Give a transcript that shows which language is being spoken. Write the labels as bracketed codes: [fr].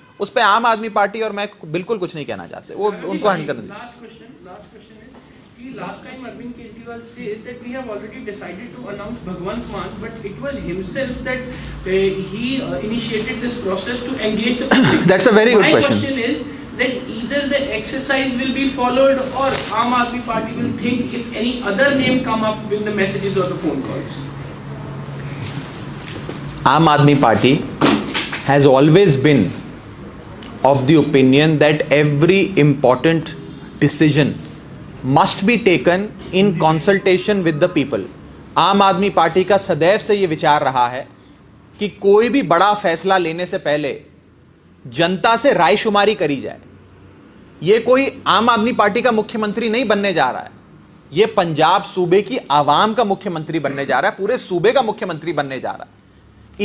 [hi] उस पे आम आदमी पार्टी और मैं बिल्कुल कुछ नहीं कहना चाहते। वो उनको हैंड करने दीजिए। [en] Last question is [hi] कि [en] last time Arvind Kejriwal says that we have already decided to announce Bhagwant Mann, but it was himself that he initiated this process to engage the public. That's a very good question. My question is that either the exercise will be followed or Aam Aadmi Party will think if any other name come up with the messages or the phone calls. Aam Aadmi Party has always been of the opinion that every important decision must be taken in consultation with the people. [hi] आम आदमी party का सदैव से ये विचार रहा है कि कोई भी बड़ा फैसला लेने से पहले जनता से रायशुमारी करी जाए। ये कोई आम आदमी पार्टी का मुख्यमंत्री नहीं बनने जा रहा है, ये पंजाब सूबे की आवाम का मुख्यमंत्री बनने जा रहा है, पूरे सूबे का मुख्यमंत्री बनने जा रहा है।